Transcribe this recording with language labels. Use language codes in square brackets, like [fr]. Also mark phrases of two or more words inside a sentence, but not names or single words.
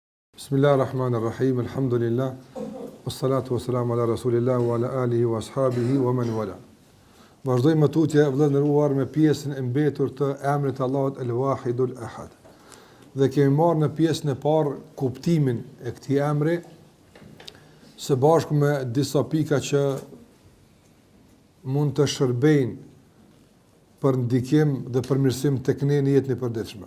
[ar] بسم الله الرحمن الرحيم الحمد لله والصلاة والسلام على رسول الله وعلى آله وأصحابه ومن والاه. [sq] Vazhdojmë tutje vëllezëruar me pjesën e mbetur të emrit Allahut El-Wahidul Ahad. Dhe kemi marrë në pjesën e parë kuptimin e këtij emri së bashku me disa pika që mund të shërbejnë për ndikim dhe përmirësim tek ne në jetën e përditshme.